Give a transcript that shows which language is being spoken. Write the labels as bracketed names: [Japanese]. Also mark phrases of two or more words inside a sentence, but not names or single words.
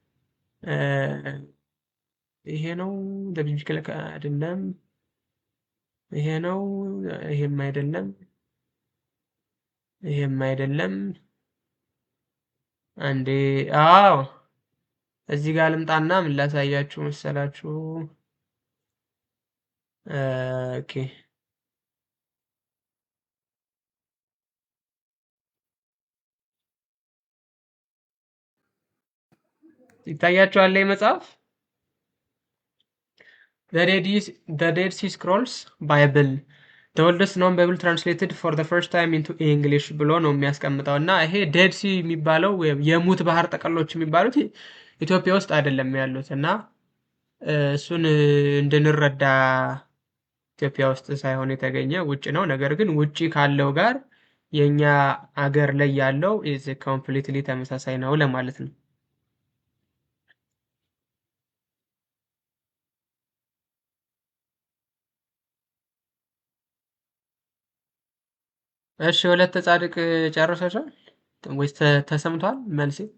[Amharic] ይሄ ነው ለቢብሊካል አይደለም፣ ይሄ ነው፣ ይሄም አይደለም፣ ይሄም አይደለም። አንዴ አዎ እዚህ ጋር ልምጣና ምን ላሳያችሁ መሰላችሁ? ኦኬ ይታያችኋል ይህ መጽሐፍ [English] The Dead Sea Scrolls Bible the oldest known Bible translated for the first time into English [Amharic] ብሎ ነው የሚያስቀምጠው። እና ይሄ ዴድ ሲ የሚባለው ወይም የሙት ባህር ጠቀሎች የሚባሉት ኢትዮጵያ ውስጥ አይደለም ያሉት እና እሱን እንድንረዳ ኢትዮጵያ ውስጥ ሳይሆን የተገኘ ውጭ ነው። ነገር ግን ውጭ ካለው ጋር የኛ አገር ላይ ያለው [English] is completely [Amharic] ተመሳሳይ ነው ለማለት ነው። እሺ ወለተ ጻድቅ ጨርሰሻል ወይስ ተሰምቷል መልሴ?